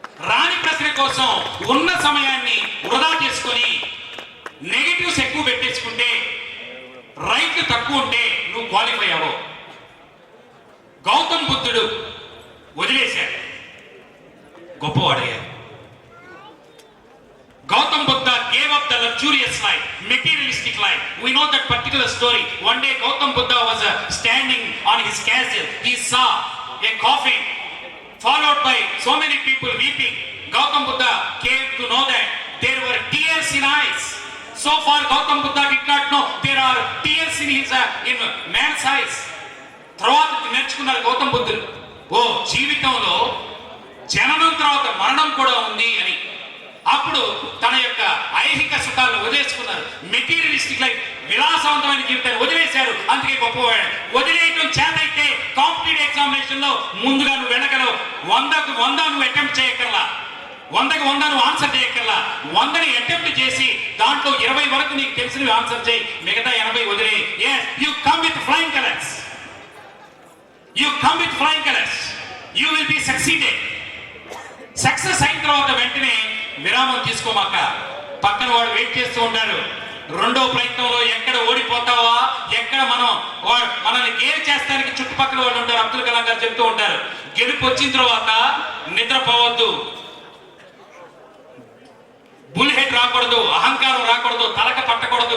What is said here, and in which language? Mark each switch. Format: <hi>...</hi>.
<te>రాని ప్రశ్న కోసం ఉన్న సమయాన్ని వృధా చేసుకొని నెగటివ్స్ ఎక్కువ పెట్టేసుకుంటే, రైట్ తక్కువ ఉంటే నువ్వు క్వాలిఫై అవ్వవు. గౌతమ్ బుద్ధుడు వదిలేశాడు, గొప్పవాడయ్యాడు.</te> <en>Gautam Buddha gave up the luxurious life, materialistic life. We know that particular story. One day Gautam Buddha was standing on his castle. He saw a coffin, followed by so many people weeping. Gautam Buddha came to know that there were tears in eyes. So far Gautam Buddha did not know there are tears in man's eyes.</en> <te>తర్వాత నేర్చుకున్నారు గౌతమ్ బుద్ధుడు, ఓ జీవితంలో జననం తర్వాత మరణం కూడా ఉంది అని. అప్పుడు తన యొక్క ఐహిక సుఖాలను వదిలేసుకున్నారు. మెటీరియలిస్టిక్ లైఫ్, విలాసవంతమైన జీవితాన్ని వదిలేశారు. అందుకే గొప్పవాడు. వదిలేయటం చేతైతే కాంపిటేటివ్ ఎగ్జామినేషన్ లో ముందుగా నువ్వు వెళ్ళగలవు. 100కు 100 నువ్వు అటెంప్ట్ చేయగలరా, 100కు 100 నువ్వు ఆన్సర్ చేయగలరా. 100ని అటెంప్ట్ చేసి దాంట్లో 20 వరకు నీకు తెలిసినవి ఆన్సర్ చేయి, మిగతా 80 వదిలే.</te> <en>yes you come with flying colors, you come with flying colors, you will be succeeded.</en> <te>Success అయిన తర్వాత వెంటనే విరామం తీసుకోమాక. పక్కన వాడు వెయిట్ చేస్తూ ఉంటారు. రెండో ప్రయత్నంలో ఎక్కడ ఓడిపోతావా, ఎక్కడ మనల్ని గేర్ చేస్తానికి చుట్టుపక్కల వాళ్ళు ఉంటారు. అబ్దుల్ కలాం గారు చెప్తూ ఉంటారు, గెలుపు వచ్చిన తర్వాత నిద్రపోవద్దు, బుల్ హెడ్ రాకూడదు, అహంకారం రాకూడదు, తలక పట్టకూడదు.</te>